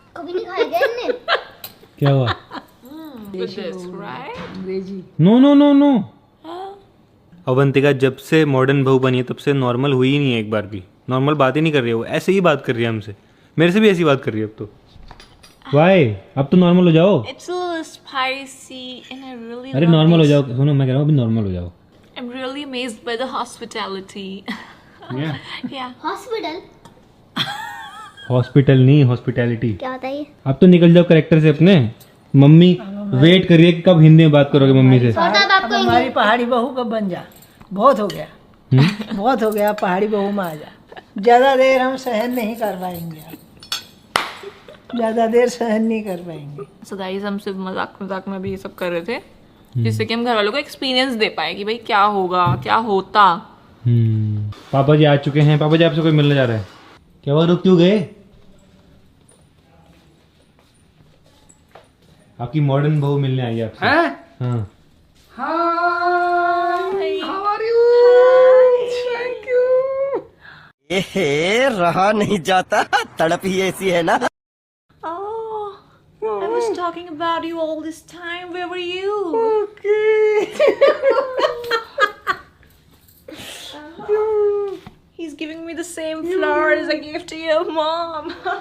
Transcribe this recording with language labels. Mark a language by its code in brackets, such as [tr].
[hi] कभी नहीं खाया क्या इनने? क्या हुआ? [en] With this, right? [hi] अंग्रेजी no no no no. [en] Oh. [hi] Avantika जब से मॉडर्न बहू बनी है तब से नॉर्मल हुई ही नहीं है एक बार भी। नॉर्मल बात ही नहीं कर रही है वो, ऐसे ही बात कर रही है हमसे। मेरे से भी ऐसी बात कर रही है अब तो। वाई? अब तो नॉर्मल हो जाओ। [en] It's a little spicy and I really [hi] अरे [en] love [hi] नॉर्मल हो [en] it. [hi] जाओ, सुनो मैं कह रहा हूँ अभी नॉर्मल हो जाओ। [en] I'm really amazed by the hospitality. Yeah. [hi] Hospital hospital नहीं, हॉस्पिटैलिटी। क्या होता है ये? अब तो निकल जाओ करेक्टर से अपने। मम्मी वेट करिए कि कब हिंदी में बात करोगे मम्मी से। सौरदा अब अब आपको हमारी पहाड़ी बहू कब बन जा। बहुत हो गया बहुत हो गया। पहाड़ी बहू में आ जा। ज़्यादा देर हम सहन नहीं कर पाएंगे। ज़्यादा देर सहन नहीं कर पाएंगे। [en] So guys, [hi] हम सिर्फ मजाक में भी ये सब कर रहे थे जिससे कि हम घर वालों को एक्सपीरियंस दे पाए कि भाई क्या होगा, क्या होता। पापा जी आ चुके हैं। पापा जी आपसे कोई मिलने जा रहा है। क्या हुआ, रुक क्यों गए? आपकी मॉडर्न बहू मिलने आई है आपसे। हाँ ये रहा नहीं जाता, तड़प ही ऐसी है ना। [en] Oh, I was talking about you all this time. Where were you? He's giving me the same flowers I gave to your mom.